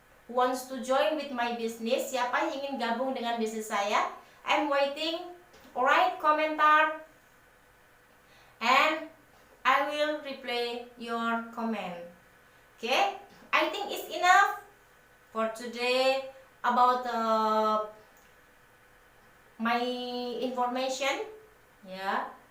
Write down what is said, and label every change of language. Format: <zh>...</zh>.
<en>Who wants to join with my business?</en> <id>Siapa yang ingin gabung dengan bisnis saya?</id> <en>I'm waiting. Alright,</en> <id>komentar</id> <en>and reply your comment. Okay, I think it's enough for today about my information,</en> <id>ya.</id>